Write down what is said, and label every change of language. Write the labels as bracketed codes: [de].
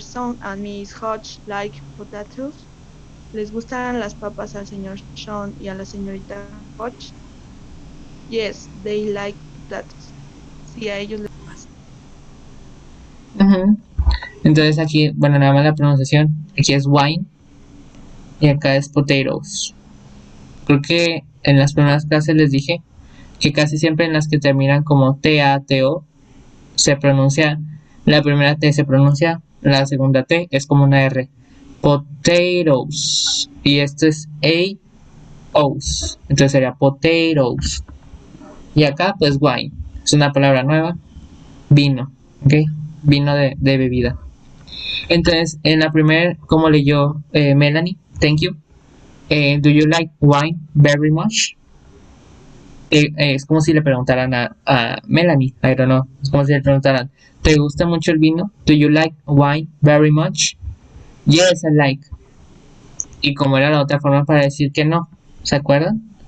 [en] Son and Miss Hodge like potatoes? [es] ¿Les gustan las papas al señor Sean y a la señorita Hodge? [en] Yes, they like potatoes. [es] Sí, a ellos les gusta. Entonces aquí, bueno, nada más la pronunciación. Aquí es wine y acá es potatoes. Creo que en las primeras clases les dije que casi siempre en las que terminan como T-A-T-O se pronuncia, la primera T se pronuncia, la segunda T es como una R. Potatoes. Y esto es A-Os. Entonces sería potatoes. Y acá pues wine. Es una palabra nueva. Vino. ¿Ok? Vino de bebida. Entonces, en la primera, como leyó Melanie, [en] thank you. Do you like wine very much? [es] Es como si le preguntaran a Melanie, [en] I don't know. [es] Es como si le preguntaran, ¿te gusta mucho el vino? [en] Do you like wine very much? Yes, I like. [es] Y como era la otra forma para decir que no, ¿se acuerdan?